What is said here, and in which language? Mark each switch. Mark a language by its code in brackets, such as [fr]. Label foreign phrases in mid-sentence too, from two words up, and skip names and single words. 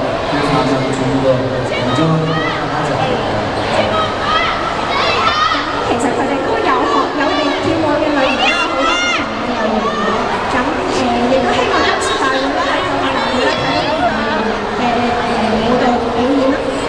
[ko] 그래서 아마 좀 더 인정하는 거 하지 않을까. [yue] 其實佢哋都有哋跳舞嘅類型啦，好多唔同嘅類型嘅。咁亦都希望今次大會咧喺個大會咧睇到唔同嘅舞蹈表演啦。